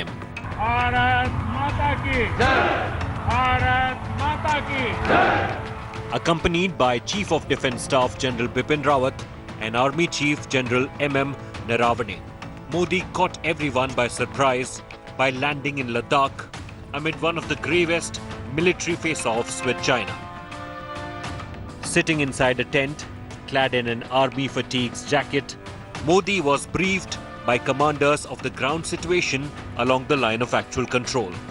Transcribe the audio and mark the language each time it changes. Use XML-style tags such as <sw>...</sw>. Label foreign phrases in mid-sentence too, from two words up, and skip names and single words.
<hi>Bharat Mata Ki Jai! Bharat Mata Ki Jai!</hi> <en>Accompanied by Chief of Defence Staff General Bipin Rawat and Army Chief General M.M. Naravane. Modi caught everyone by surprise by landing in Ladakh amid one of the gravest military face-offs with China. Sitting inside a tent, clad in an army fatigues jacket, Modi was briefed by commanders of the ground situation along the line of actual control.</en>